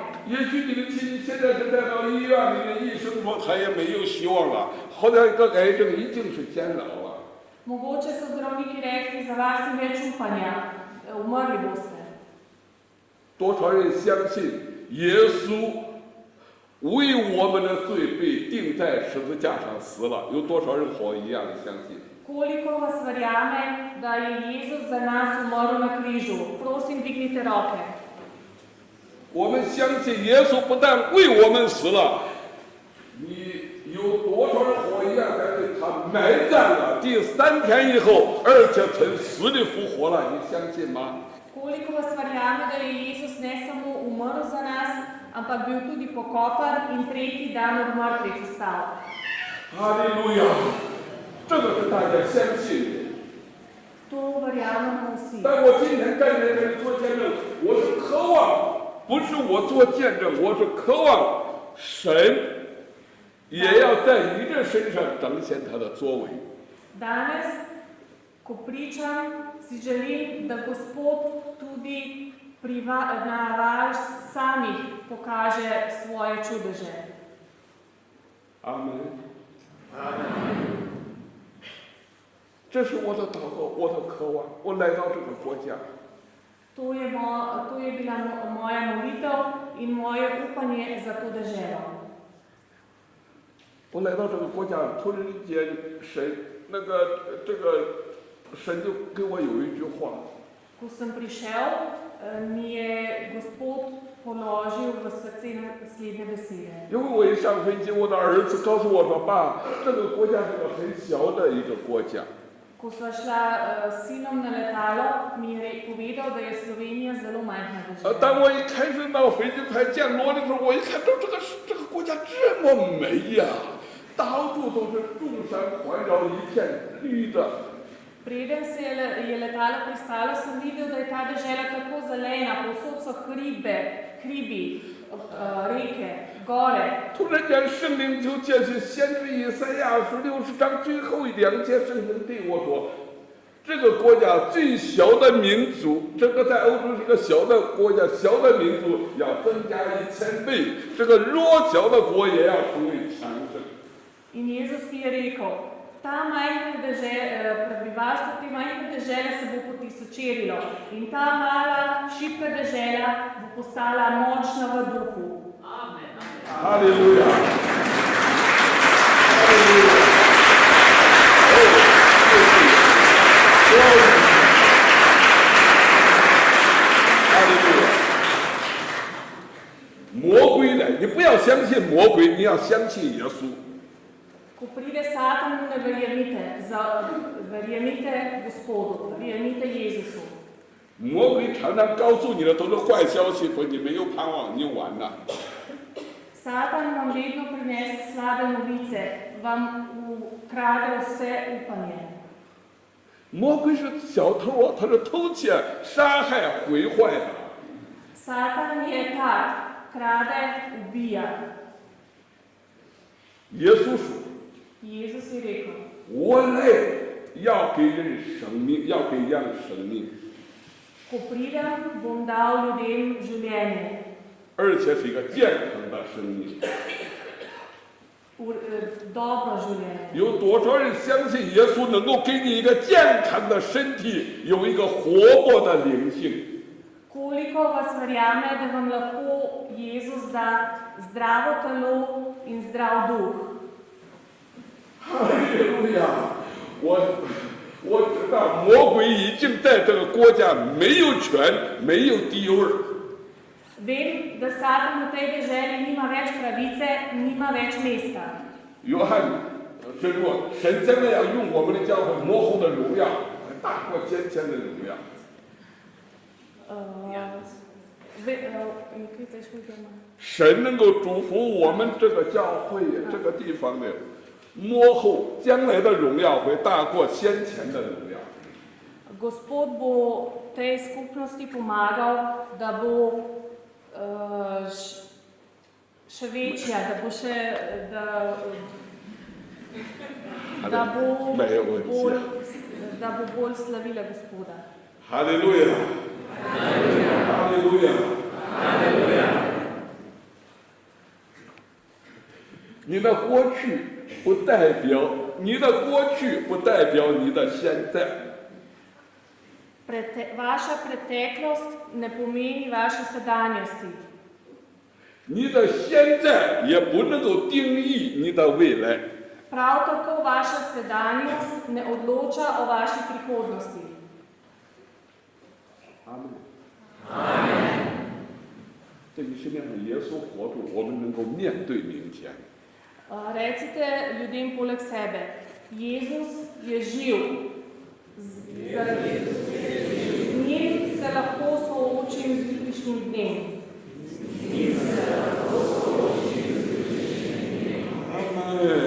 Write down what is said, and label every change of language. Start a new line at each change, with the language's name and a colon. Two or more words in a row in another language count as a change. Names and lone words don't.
Chinese: 也许你的亲戚现在是带到医院里面，医生说他也没有希望了，好像一个癌症已经是监牢了。
Slovenian: Mogoče so zdravniki rekli, za vas ni več upanja, umrli boste.
Chinese: 多少人相信耶稣为我们的罪被钉在十字架上死了？有多少人和我一样相信？
Slovenian: Koliko vas verjame, da je Jezus za nas umrl na križu? Prosim, dvignite roke.
Chinese: 我们相信耶稣不但为我们死了，你有多少人和我一样相信他埋葬了，第3天以后，而且从死里复活了？你相信吗？
Slovenian: Koliko vas verjame, da je Jezus ne samo umrl za nas, ampak bil tudi pokopan in tretji dan od mrtvih vstal?
Chinese: 哈利路亚！这个是大家相信的。
Slovenian: To verjamemo vsi.
Chinese: 但我今天站在这里做见证，我是渴望，不是我做见证，我是渴望神也要在你这身上彰显他的作为。
Slovenian: Danes, ko pričam, si želim, da Gospod tudi na vas samih pokaže svoje čudeže.
Chinese: 阿门。阿门。这是我的祷告，我的渴望。我来到这个国家，
Slovenian: To je bila moja molitev in moje upanje za to deželo.
Chinese: 我来到这个国家，突然间神就给我有一句话。
Slovenian: Ko sem prišel, mi je Gospod položil v srce naslednje besede.
Chinese: 因为我一上飞机，我的儿子告诉我说：“爸，这个国家是个很小的一个国家。”
Slovenian: Ko sva šla s sinom na letalo, mi je povedal, da je Slovenija zelo majhna država.
Chinese: 当我一开始到飞机快降落的时候，我一看到这个国家这么美呀，到处都是众山环绕，一片绿的。
Slovenian: Preden se je letalo pristalo, sem videl, da je ta dežela tako zelena, povsod so hribi, reke, gore.
Chinese: 突然间，圣灵就借着先知以赛亚书60章最后2节，圣灵对我说：“这个国家最小的民族，这个在欧洲是个小的国家，小的民族要增加1000倍，这个弱小的国也要成为强盛。”
Slovenian: In Jezus mi je rekel, prebivalstvo te majhne dežele se bo potisočerilo in ta mala, šibka dežela bo postala močna v duhu. Amen. Halleluja. Halleluja.
Chinese: 魔鬼来，你不要相信魔鬼，你要相信耶稣。
Slovenian: Ko pride Satan, ne verjemite Gospodu, verjemite Jezusu.
Chinese: 魔鬼常常告诉你的都是坏消息，说你没有盼望，你完了。
Slovenian: Satan vam vedno prinese slabe novice, vam ukrade vse upanje.
Chinese: 魔鬼是小偷啊，他是偷窃、杀害、毁坏的。
Slovenian: Satan je tak, krade, ubija.
Chinese: 耶稣说。
Slovenian: Jezus je rekel,
Chinese: 我来要给人生命，要给人生命，
Slovenian: ko pridem, bom dal ljudem življenje.
Chinese: 而且是一个健康的生命。
Slovenian: Dobro življenje.
Chinese: 有多少人相信耶稣能够给你一个健康的身体，有一个活泼的灵性？
Slovenian: Koliko vas verjame, da vam lahko Jezus da zdravo telo in zdrav duh?
Chinese: 哈利路亚！我知道魔鬼已经在这个国家没有权，没有地位。
Slovenian: Vem, da Satan v tej deželi nima več pravice, nima več mesta.
Chinese: 约翰是说，神将来要用我们的教会幕后的荣耀， 大过先前的荣耀。你可以再说一遍吗？神能够祝福我们这个教会这个地方的幕后将来的荣耀会大过先前的荣耀。
Slovenian: Gospod bo tej skupnosti pomagal, da bo še večja, da bo še, da bo bolj slavila Gospoda.
Chinese: 哈利路亚，哈利路亚，哈利路亚。你的过去不代表你的过去，不代表你的现在。
Slovenian: Vaša preteklost ne pomeni vaše sedanjosti.
Chinese: 你的现在也不能够定义你的未来。
Slovenian: Prav tako vaša sedanjost ne odloča o vaši prihodnosti.
Chinese: 阿门。阿门。这个世界上耶稣活着，我们能够面对明天。
Slovenian: Recite ljudem poleg sebe, Jezus je živ. Z njim se lahko soočim z jutrišnjim dnem.
Chinese: 阿门。